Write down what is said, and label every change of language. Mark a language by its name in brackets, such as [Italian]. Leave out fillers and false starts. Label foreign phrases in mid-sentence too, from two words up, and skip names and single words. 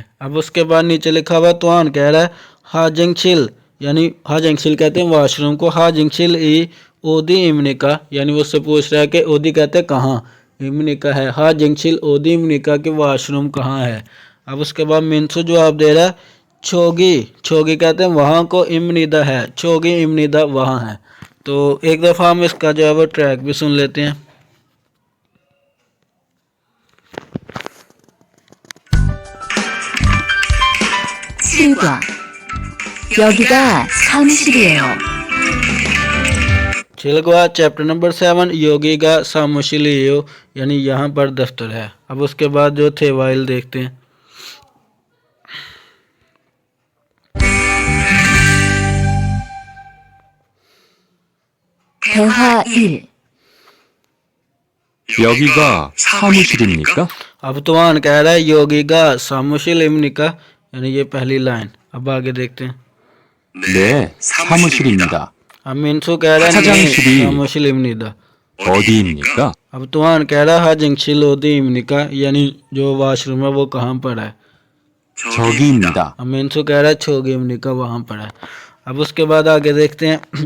[Hindi] अब उसके बाद नीचे लिखा हुआ तुआन कह रहा है हाजिंगशिल, यानी हाजिंगशिल कहते हैं वाशरूम को, [Korean] 화장실이 어디입니까, [Hindi] यानी वो उससे पूछ रहा है कि ओदी कहते हैं कहाँ, इमनिका है, [Korean] 화장실 어디입니까 [Hindi] के वाशरूम कहाँ है। अब उसके बाद मिनसू जवाब दे रहा है छोगी कहते हैं वहाँ को, इमनिदा है, [Korean] 저기입니다 [Hindi] वहाँ है। तो एक दफ़ा हम इसका जो है वो ट्रैक भी सुन लेते हैं। [Korean] 여기가 사무실이에요. [Hindi] छिलगवा चैप्टर नंबर 7 [Korean] 여기가 사무실이에요, [Hindi] यानी यहाँ पर दफ्तर है। अब उसके बाद जो थे वाइल देखते हैं। [Korean] 대화 1. 여기가 사무실입니까? [Hindi] अब तुमान कह रहा है [Korean] 여기가 사무실입니까, [Hindi] यानी ये पहली लाइन। अब आगे देखते हैं। [Korean] 네, 사무실입니다. [Hindi] अब मिनसू कह रहा है [Korean] 화장실이 사무실입니다. 어디입니까? [Hindi] अब तुमान कह रहा है [Korean] 화장실 어디입니까, [Hindi] यानी जो वाशरूम है वो कहाँ पर है, [Korean] 저기입니다. [Hindi] अब मिनसू कह रहा है [Korean] 저기입니까 [Hindi] वहाँ पर है। अब उसके बाद आगे देखते हैं।